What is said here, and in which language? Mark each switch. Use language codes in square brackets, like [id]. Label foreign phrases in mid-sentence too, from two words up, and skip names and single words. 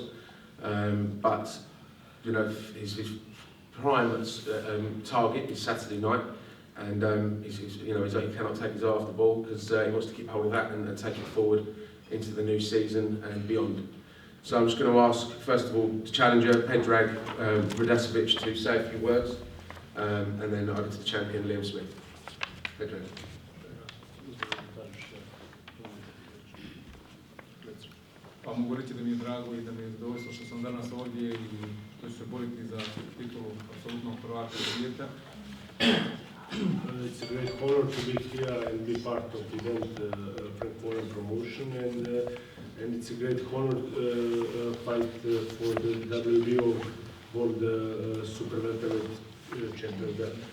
[en] But his prime target is Saturday night, and he cannot take his eye off the ball because he wants to keep hold of that and take it forward into the new season and beyond. So I'm just going to ask, first of all, the challenger, PREDRAG RADOSEVIC, to say a few words, and then over to the champion, Liam Smith. PREDRAG. [sr] Pa mogu reći da mi je drago I da mi je zadovoljstvo što sam danas ovdje I što ću se boriti za titulu apsolutnog prvaka svijeta. [en] It's a great honor to be here and be part of the event Frank Warren promotion, and it's a great honor fight for the WBO World Super Welterweight Champion.